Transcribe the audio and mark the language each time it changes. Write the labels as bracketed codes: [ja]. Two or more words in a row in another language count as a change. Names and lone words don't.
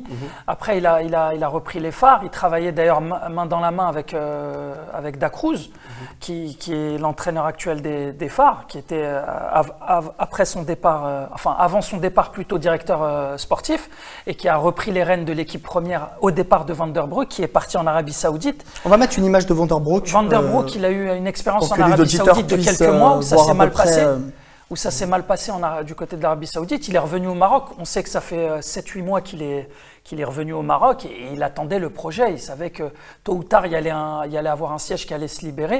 [fr] Après, il a repris les phares. Il travaillait d'ailleurs main dans la main avec Dacruz, qui est l'entraîneur actuel des phares, qui était après son départ, avant son départ plutôt directeur sportif, et qui a repris les rênes de l'équipe première au départ de Van der Broek, qui est parti en Arabie Saoudite. On va mettre une image de Van der Broek. Van der Broek, il a eu une expérience en Arabie Saoudite de quelques mois où ça s'est mal passé. Ça s'est mal passé du côté de l'Arabie Saoudite. Il est revenu au Maroc. On sait que ça fait 7-8 mois qu'il est revenu au Maroc et il attendait le projet. Il savait que tôt ou tard, il y allait avoir un siège qui allait se libérer.